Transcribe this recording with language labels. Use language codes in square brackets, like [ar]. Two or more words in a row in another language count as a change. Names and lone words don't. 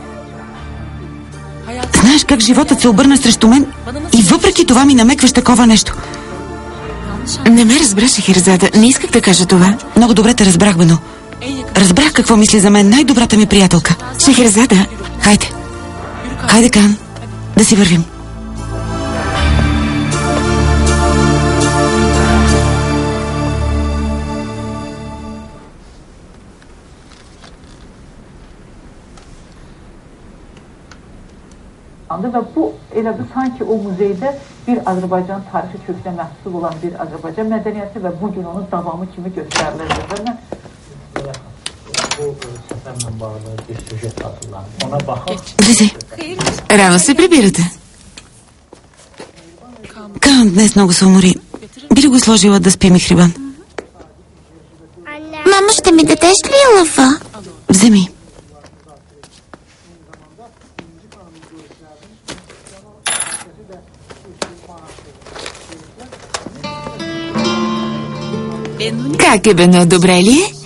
[bg] Знаеш как животът се обърна срещу мен и въпреки това ми намекваш такова нещо. Не ме разбраш, Шехерезада. Не исках да кажа това. Много добре те разбрах, Бено. Разбрах какво мисли за мен най-добрата ми приятелка. Шехерезада. Хайде. Хайде, Кан. Да си вървим. [az] Ve bu elə bir sanki o muzeydə bir Azərbaycan tarixi kökünə məhsul olan bir Azərbaycan mədəniyyəti və bugün onun davamı kimi göstərilirdi. Və mən bu səfərlə bağlı bir süjet hazırlandım. Ona baxın. [bg] Влизай. Рано се прибирате. Кан днес много се умори. Би ли го сложила да спи ми хрибан? Мамо, ще ми дадеш ли лъва? Вземи. Как е, Бено, добре ли е?